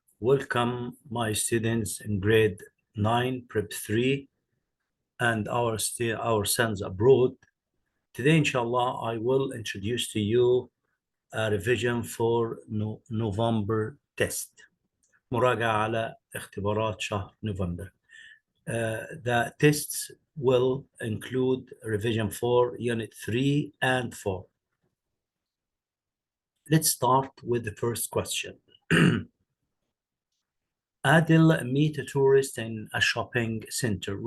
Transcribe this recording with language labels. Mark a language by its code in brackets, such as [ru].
[en] Welcome my students in grade 9 Prep.3 and our sons abroad. Today inshallah I will introduce to you a revision for November test. [ar] مراجعة على اختبارات شهر نوفمبر. [en] The tests will include revision for unit 3 and 4. Let's start with the first question. Adil meet a tourist in a shopping center.